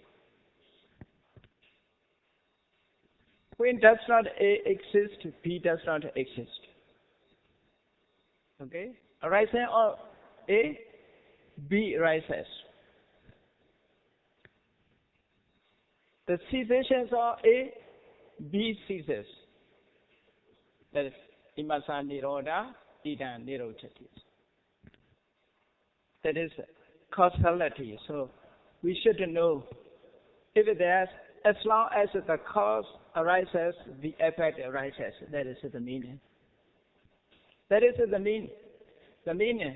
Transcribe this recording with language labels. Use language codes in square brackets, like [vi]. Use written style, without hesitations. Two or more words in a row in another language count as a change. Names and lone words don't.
[en] When does not A exist, B does not exist. Okay? Arising of A, B arises. The cessations of A, B ceases. That is [pi] imasa nirodha, idam nirochati. [en] That is causality. So we should know if there's, as long as the cause arises, the effect arises. That is the meaning. That is the meaning. The meaning.